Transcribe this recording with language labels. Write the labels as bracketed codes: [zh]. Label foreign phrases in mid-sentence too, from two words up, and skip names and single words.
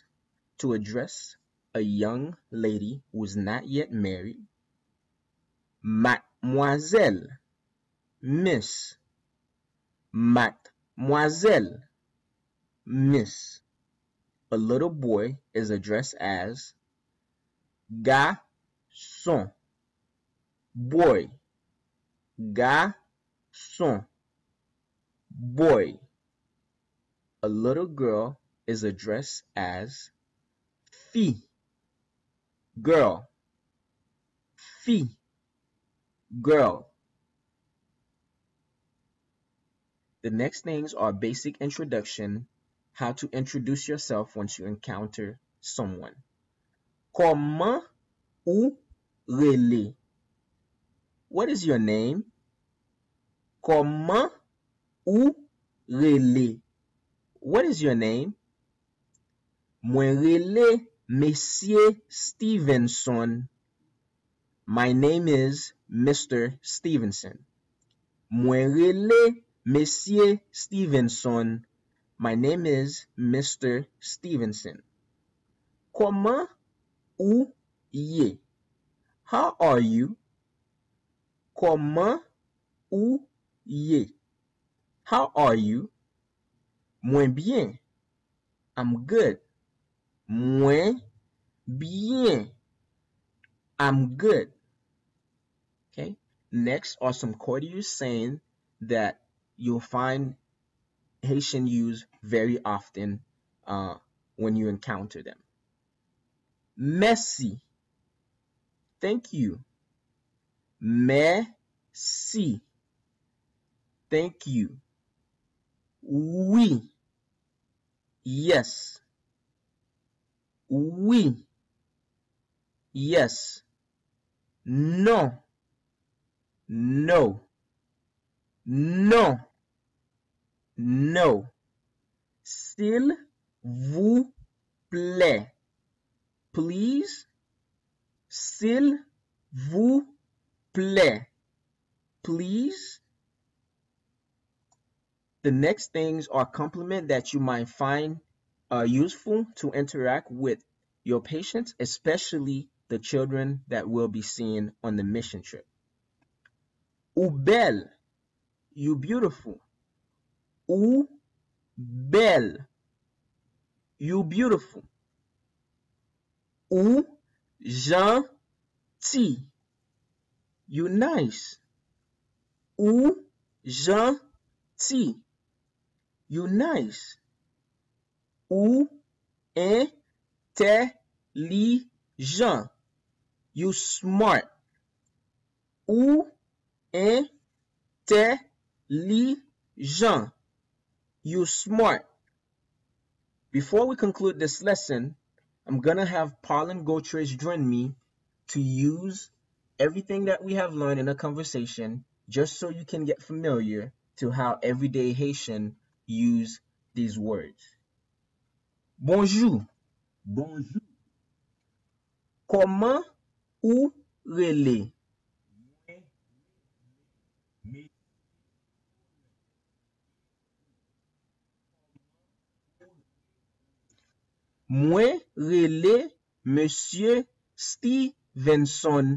[en] To address a young lady who is not yet married, Mademoiselle, Miss, Mademoiselle, Miss. A little boy is addressed as garçon, boy, garçon, boy. A little girl is addressed as fille, girl, fille, girl. The next things are basic introduction, how to introduce yourself once you encounter someone. [ht] Comment ou rele? [en] What is your name? [ht] Comment ou rele? [en] What is your name? [ht] Mwen rele Monsieur Stevenson. [en] My name is Mr. Stevenson. [ht] Mwen rele Monsieur Stevenson. [en] My name is Mr. Stevenson. [ht] Comment ou ye? [en] How are you? [ht] Comment ou ye? [en] How are you? [ht] Mwen bien. [en] I'm good. [ht] Mwen bien. [en] I'm good. Okay. Next are some courteous sayings that you'll find Haitian use very often when you encounter them. Merci. Thank you. Merci. Thank you. Oui. Yes. Oui. Yes. Non. No. Non. No. [ht] S'il vous plaît. [en] Please. [ht] S'il vous plaît. [en] Please. The next things are compliments that you might find useful to interact with your patients, especially the children that we'll be seeing on the mission trip. [ht] Ou belle, [en] you beautiful. [ht] Ou belle, [en] you beautiful. [ht] Ou gentil, [en] you nice. [ht] Ou gentil, [en] you nice. [ht] Ou intelligent, [en] you smart. [ht] Ou intelligent, [en] you smart. Before we conclude this lesson, I'm going to have Pauline Gautres join me to use everything that we have learned in a conversation just so you can get familiar to how everyday Haitian use these words. [ht] Bonjour. Bonjour. Comment ou rele? [en] Me, [ht] Mwen rele Monsieur Stevenson.